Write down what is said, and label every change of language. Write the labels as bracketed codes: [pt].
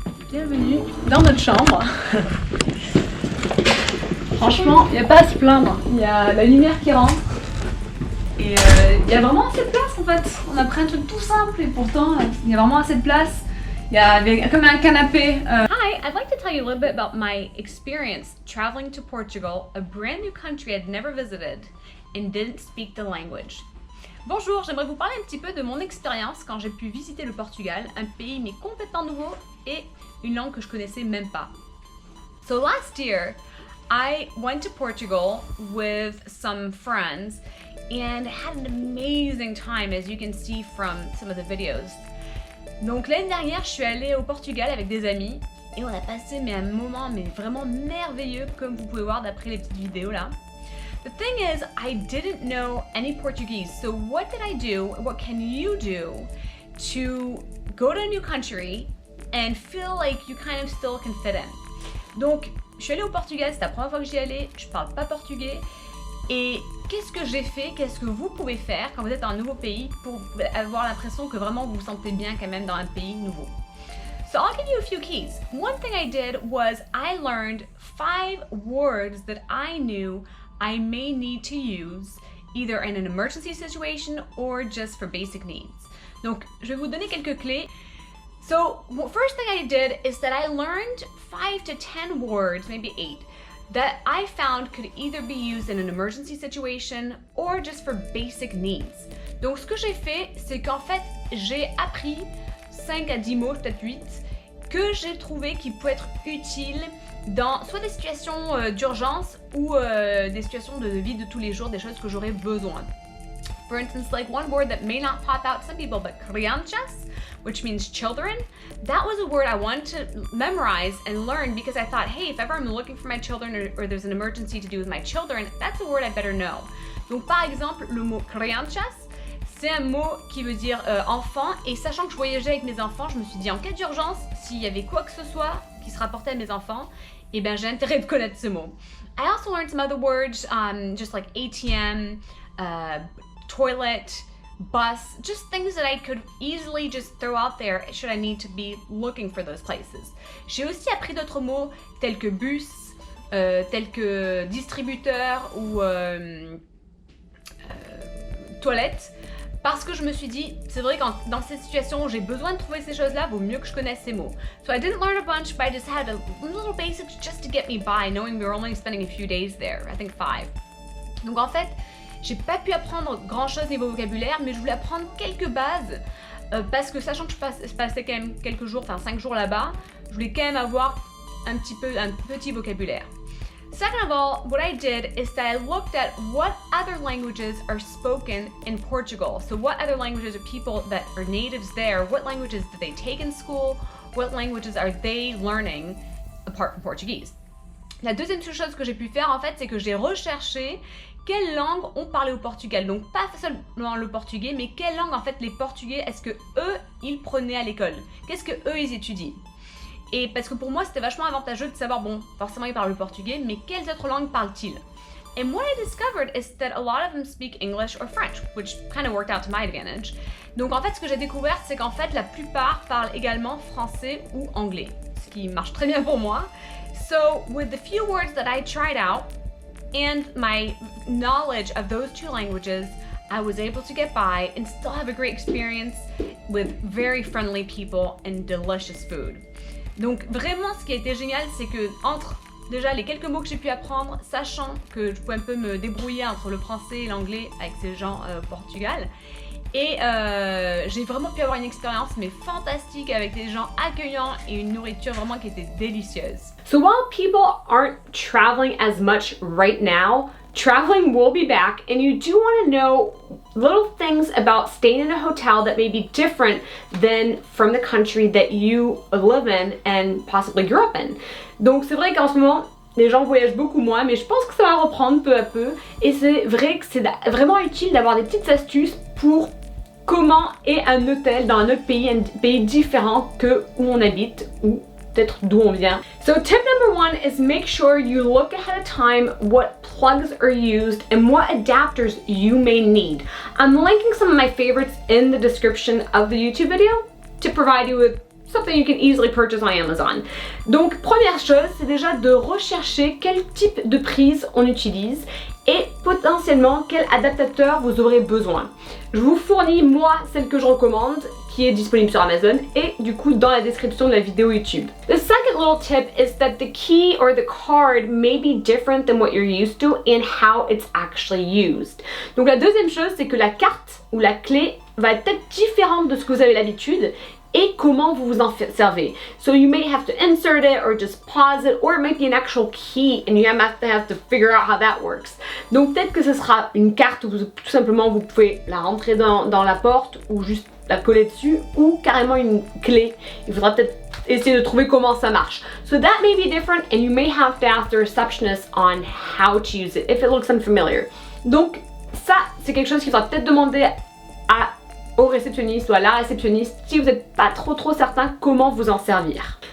[fr] Bienvenue dans notre chambre. Franchement, il n'y a pas à se plaindre. Il y a la lumière qui rentre. Et il y a vraiment assez de place en fait. On a pris un truc tout simple et pourtant il y a vraiment assez de place. Il y a comme un canapé. [en] Hi, I'd like to tell you a little bit about my experience traveling to Portugal, a brand new country I'd never visited and didn't speak the language. [fr] Bonjour, j'aimerais vous parler un petit peu de mon expérience quand j'ai pu visiter le Portugal, un pays mais complètement nouveau et une langue que je connaissais même pas. [en] So last year, I went to Portugal with some friends and had an amazing time, as you can see from some of the videos. [fr] Donc l'année dernière, je suis allée au Portugal avec des amis et on a passé un moment vraiment merveilleux, comme vous pouvez voir d'après les petites vidéos là. [en] The thing is, I didn't know any Portuguese, so what did I do? What can you do to go to a new country and feel like you kind of still can fit in? [fr] Donc, je suis allée au Portugal, c'est la première fois que j'y allais, je parle pas portugais. Et qu'est-ce que j'ai fait, qu'est-ce que vous pouvez faire quand vous êtes dans un nouveau pays pour avoir l'impression que vraiment vous vous sentez bien quand même dans un pays nouveau? [en] So I'll give you a few keys. One thing I did was I learned 5 words that I knew I may need to use either in an emergency situation or just for basic needs. [fr] Donc, je vais vous donner quelques clés. [en] So, first thing I did is that I learned 5 to 10 words, maybe 8, that I found could either be used in an emergency situation or just for basic needs. [fr] Donc, ce que j'ai fait, c'est qu'en fait, j'ai appris 5 à 10 mots, peut-être 8, que j'ai trouvé qui pouvaient être utiles dans soit des situations d'urgence ou des situations de vie de tous les jours, des choses que j'aurais besoin. [en] For instance, like one word that may not pop out to some people, but crianças, which means children, that was a word I wanted to memorize and learn because I thought, hey, if ever I'm looking for my children or there's an emergency to do with my children, that's a word I better know. [fr] Donc par exemple, le mot crianças, c'est un mot qui veut dire enfant, et sachant que je voyageais avec mes enfants, je me suis dit en cas d'urgence, s'il y avait quoi que ce soit qui se rapportait à mes enfants, eh ben j'ai intérêt de connaître ce mot. [en] I also learned some other words, just like ATM, toilet, bus, just things that I could easily just throw out there should I need to be looking for those places. [fr] J'ai aussi appris d'autres mots tels que bus, tels que distributeur ou toilette, parce que je me suis dit, c'est vrai que dans ces situations où j'ai besoin de trouver ces choses-là, vaut mieux que je connaisse ces mots. [en] So I didn't learn a bunch, but I just had a little basics just to get me by, knowing we were only spending a few days there, I think 5. [fr] Donc en fait, j'ai pas pu apprendre grand chose niveau vocabulaire, mais je voulais apprendre quelques bases parce que sachant que je passais quand même quelques jours, enfin 5 jours là-bas, je voulais quand même avoir un petit vocabulaire. [en] Second of all, what I did is that I looked at what other languages are spoken in Portugal. So what other languages are people that are natives there, what languages did they take in school, what languages are they learning apart from Portuguese. [fr] La deuxième chose que j'ai pu faire en fait, c'est que j'ai recherché quelle langue on parlait au Portugal. Donc pas seulement le portugais, mais quelle langue en fait les Portugais, est-ce que eux, ils prenaient à l'école? Qu'est-ce que eux, ils étudient? Et parce que pour moi, c'était vachement avantageux de savoir, bon, forcément ils parlent le portugais, mais quelles autres langues parlent-ils? [en] And what I discovered is that a lot of them speak English or French, which kind of worked out to my advantage. [fr] Donc en fait, ce que j'ai découvert, c'est qu'en fait, la plupart parlent également français ou anglais, ce qui marche très bien pour moi. [en] So with the few words that I tried out and my knowledge of those two languages, I was able to get by and still have a great experience with very friendly people and delicious food. [fr] Donc vraiment, ce qui a été génial, c'est que entre déjà les quelques mots que j'ai pu apprendre, sachant que je pouvais un peu me débrouiller entre le français et l'anglais avec ces gens au Portugal, et j'ai vraiment pu avoir une expérience mais fantastique avec des gens accueillants et une nourriture vraiment qui était délicieuse. [en] So while people aren't traveling as much right now, traveling will be back, and you do want to know little things about staying in a hotel that may be different than from the country that you live in and possibly grew up in. [fr] Donc c'est vrai qu'en ce moment, les gens voyagent beaucoup moins, mais je pense que ça va reprendre peu à peu, et c'est vrai que c'est vraiment utile d'avoir des petites astuces pour comment est un hôtel dans un autre pays, un pays différent que où on habite ou peut-être d'où on vient. [en] So tip number 1 is make sure you look ahead of time what plugs are used and what adapters you may need. I'm linking some of my favorites in the description of the YouTube video to provide you with something you can easily purchase on Amazon. [fr] Donc première chose, c'est déjà de rechercher quel type de prise on utilise et potentiellement quel adaptateur vous aurez besoin. Je vous fournis moi celle que je recommande qui est disponible sur Amazon et du coup dans la description de la vidéo YouTube. [en] The second little tip is that the key or the card may be different than what you're used to and how it's actually used. [fr] Donc la deuxième chose, c'est que la carte ou la clé va être peut-être différente de ce que vous avez l'habitude et comment vous vous en servez. [en] So you may have to insert it or just pause it, or it might be an actual key and you have to figure out how that works. [fr] Donc peut-être que ce sera une carte où tout simplement vous pouvez la rentrer dans la porte ou juste la coller dessus, ou carrément une clé. Il faudra peut-être essayer de trouver comment ça marche. [en] So that may be different and you may have to ask the receptionist on how to use it if it looks unfamiliar. [fr] Donc ça, c'est quelque chose qu'il faudra peut-être demander au réceptionniste ou à la réceptionniste si vous n'êtes pas trop certain comment vous en servir.